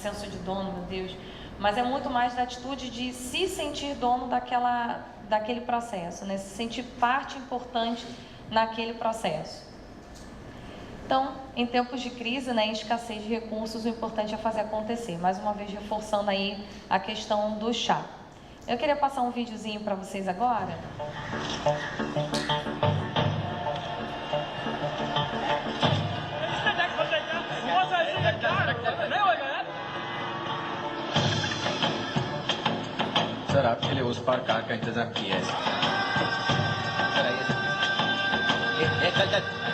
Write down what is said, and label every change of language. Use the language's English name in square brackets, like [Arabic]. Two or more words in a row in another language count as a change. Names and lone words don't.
[Portuguese] Senso de dono, meu Deus, mas é muito mais da atitude de se sentir dono daquele processo, né? Se sentir parte importante naquele processo. Então, em tempos de crise, né, escassez de recursos, o importante é fazer acontecer. Mais uma vez, reforçando aí a questão do chá. Eu queria passar um videozinho para vocês agora. [Hindi] सर आपके लिए उस पार कार का इंतजाम किया है सर आइए सर चल